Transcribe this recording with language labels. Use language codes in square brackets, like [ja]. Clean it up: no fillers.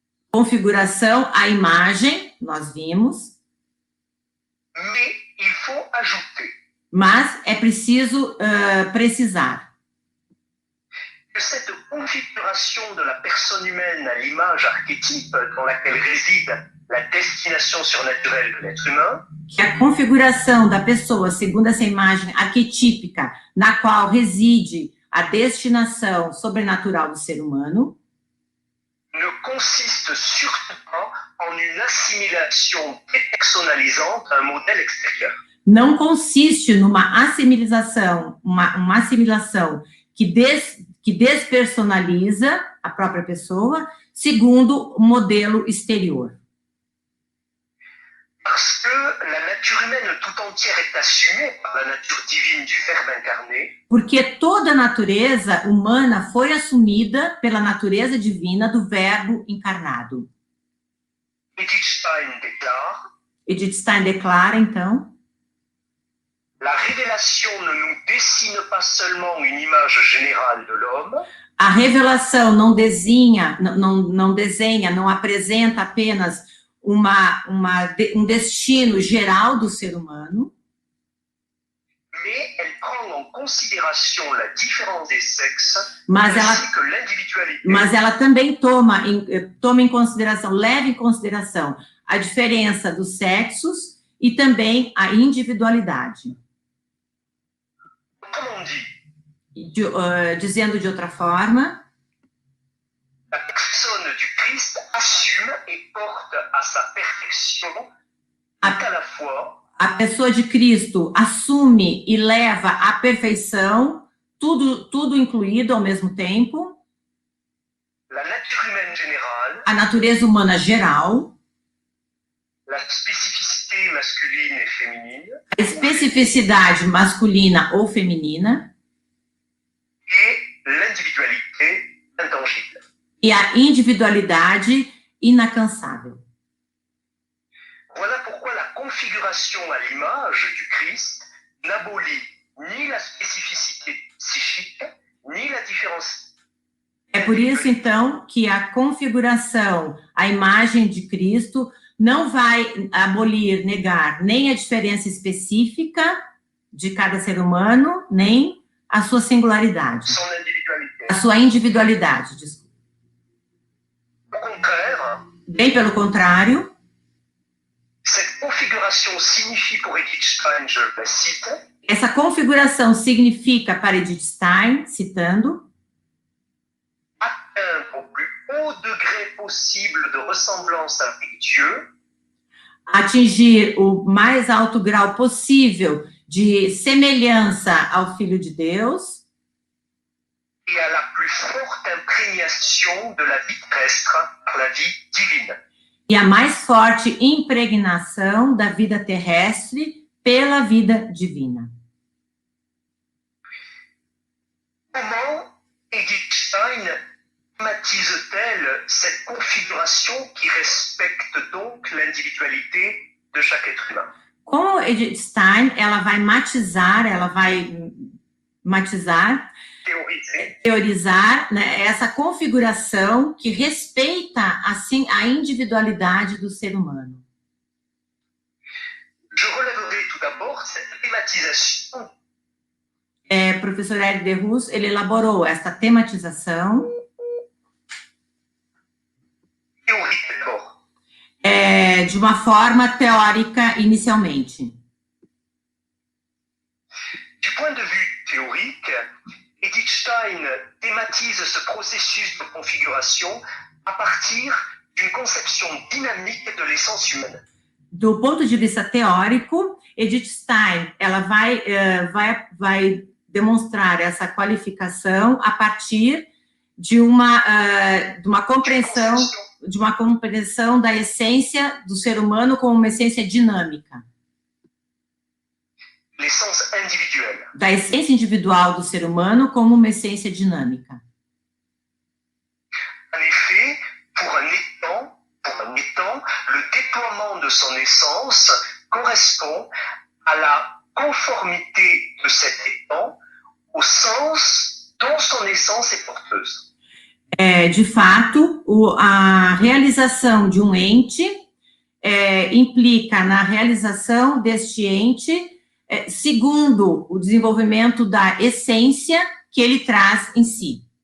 [pt] Configuração à imagem, nós vimos. [fr] Mais il faut ajouter [pt] Mas é preciso precisar [fr] que cette configuration de la personne humaine à l'image archétype dans laquelle réside la destination surnaturelle de l'être humain, [pt] que a configuração da pessoa segundo essa imagem arquetípica na qual reside a destinação sobrenatural do ser humano, [fr] ne consiste surtout pas en une assimilation dépersonnalisante à un modèle extérieur. [pt] não consiste numa assimilação, uma assimilação que despersonaliza a própria pessoa segundo o modelo exterior. [fr] Parce que la nature humaine tout entière est assumée par la nature divine du Verbe incarné, [pt] Porque toda a natureza humana foi assumida pela natureza divina do Verbo encarnado. [fr] Wittgenstein déclare: [pt] Wittgenstein declara, então, [fr] la révélation ne nous dessine pas seulement une image générale de l'homme, [pt] a revelação não desenha, não apresenta apenas um destino geral do ser humano, [fr] mais elle prend en considération la différence des sexes [pt] mas [fr] ainsi que l'individualité. [pt] ela também toma em consideração, leva em consideração a diferença dos sexos e também a individualidade. [fr] Autrement dit, [pt] Dizendo de outra forma, [fr] la personne du Christ assume et porte à sa perfection tout à la fois [pt] a pessoa de Cristo assume e leva à perfeição, tudo incluído ao mesmo tempo, [fr] la nature humaine générale, [pt] a natureza humana geral, [fr] la spécificité masculine et féminine, [pt] a especificidade masculina ou feminina [fr] et l'individualité intangible. [pt] e a individualidade inalcançável. [fr] Voilà pourquoi la configuration à l'image du Christ n'abolit ni la spécificité psychique, ni la différence. [pt] É por isso, então, que a configuração, a imagem de Cristo, não vai abolir, negar nem a diferença específica de cada ser humano, nem a sua singularidade, [fr] Son individualité. [pt] a sua individualidade, desculpa. [fr] Au contraire, [pt] Bem pelo contrário, [fr] cette configuration signifie pour Edith Stein, je la cite, [pt] essa configuração significa, para Edith Stein, citando, [fr] atteindre au plus haut degré possible de ressemblance avec Dieu, [pt] atingir o mais alto grau possível de semelhança ao Filho de Deus [fr] et à la plus forte imprégnation de la vie terrestre par la vie divine. [pt] e a mais forte impregnação da vida terrestre pela vida divina. [fr] Comment Edith Stein thématise-t-elle cette configuration qui respecte donc l'individualité de chaque être humain? [pt] Como Edith Stein, ela vai matizar, [fr] Théorisée [pt] teorizar, né, essa configuração que respeita, assim, a individualidade do ser humano. [fr] Je relèverai tout d'abord cette thématisation [pt] Professor Eric Derrus, ele elaborou essa tematização [fr] théorique d'abord. [pt] de uma forma teórica inicialmente. [fr] Du point de vue théorique, Edith Stein thématise ce processus de configuration à partir d'une conception dynamique de l'essence humaine. [pt] Do ponto de vista teórico, Edith Stein, ela vai demonstrar essa qualificação a partir de uma compreensão da essência do ser humano como uma essência dinâmica. [fr] L'essence individuelle. [pt] Da essência individual do ser humano como uma essência dinâmica. [fr] En effet, pour un étant, le déploiement de son essence correspond à la conformité de cet étant au sens dont son essence est porteuse. [pt] De fato, a realização de um ente implica na realização deste ente segundo o desenvolvimento da essência que ele traz em si.